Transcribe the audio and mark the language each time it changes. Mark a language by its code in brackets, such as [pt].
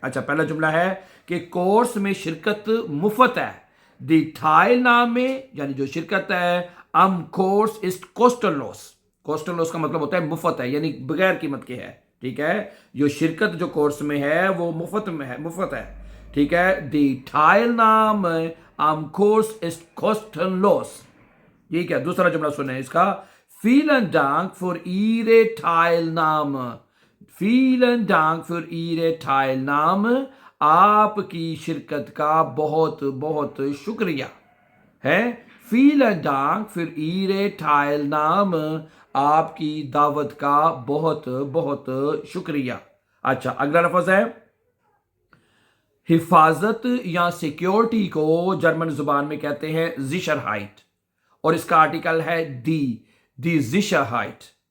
[hi] अच्छा, पहला जुमला है कि कोर्स में शिरकत मुफ्त है। दी ठाइल नाम में यानी जो शिरकत है अम कोर्स इस कोस्टलॉस। कोस्टलॉस का मतलब होता है मुफ्त है यानी बगैर कीमत के है। ठीक है, जो शिरकत जो कोर्स में है वो मुफ्त में है, मुफ्त है। ठीक है, [de] दी Teilnahme am Kurs ist kostenlos। [hi] ठीक है, दूसरा जुमला सुने इसका। [de] Vielen Dank für Ihre Teilnahme। Vielen Dank für Ihre Teilnahme। [hi] आपकी शिरकत का बहुत बहुत शुक्रिया है। [de] Vielen Dank für Ihre Teilnahme। [hi] आपकी दावत का बहुत बहुत शुक्रिया। अच्छा, अगला लफ्ज है हिफाजत या सिक्योरिटी को जर्मन जुबान में कहते हैं Sicherheit और इसका आर्टिकल है दी Sicherheit।